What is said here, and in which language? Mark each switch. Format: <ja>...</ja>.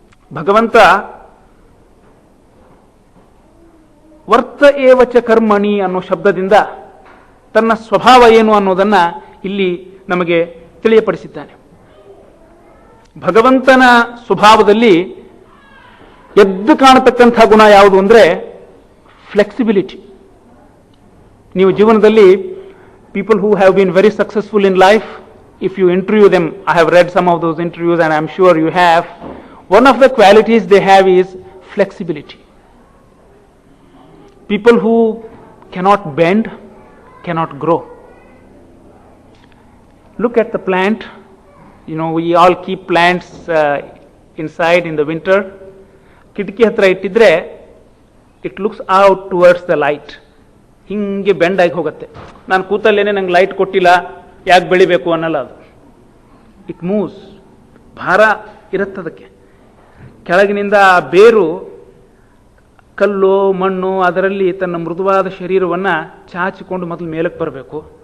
<kn>ಭಗವಂತ ವರ್ತ ಏವಚ ಕರ್ಮಣಿ ಅನ್ನೋ ಶಬ್ದದಿಂದ ತನ್ನ ಸ್ವಭಾವ ಏನು ಅನ್ನೋದನ್ನ ಇಲ್ಲಿ ನಮಗೆ ತಿಳಿಯಪಡಿಸಿದ್ದಾನೆ. ಭಗವಂತನ ಸ್ವಭಾವದಲ್ಲಿ ಎದ್ದು ಕಾಣತಕ್ಕಂಥ ಗುಣ ಯಾವುದು ಅಂದರೆ ಫ್ಲೆಕ್ಸಿಬಿಲಿಟಿ. ನೀವು ಜೀವನದಲ್ಲಿ</kn> <en>People who have been very successful in life, if you interview them, I have read some of those interviews and I'm sure you have, one of the qualities they have is flexibility. People who cannot bend cannot grow. Look at the plant. You know, we all keep plants inside in the winter.</en> <kn>ಕಿಟಕಿ ಹತ್ರ ಇಟ್ಟಿದ್ರೆ</kn> <en>It looks out towards the light.</en> <kn>ಹಿಂಗೆ bend ಆಗಿ ಹೋಗುತ್ತೆ. ನಾನು ಕೂತಲ್ಲೇನೆ ನಂಗೆ light ಕೊಟ್ಟಿಲ್ಲ, ಯಾಕೆ ಬೆಳಿಬೇಕು ಅನ್ನಲ್ಲ ಅದು.</kn> <en>It moves.</en> <kn>ಭಾರ ಇರುತ್ತದಕ್ಕೆ. ಕೆಳಗಿನಿಂದ ಆ ಬೇರು ಕಲ್ಲು ಮಣ್ಣು ಅದರಲ್ಲಿ ತನ್ನ ಮೃದುವಾದ ಶರೀರವನ್ನು ಚಾಚಿಕೊಂಡು ಮೊದಲು ಮೇಲಕ್ಕೆ ಬರಬೇಕು.</kn>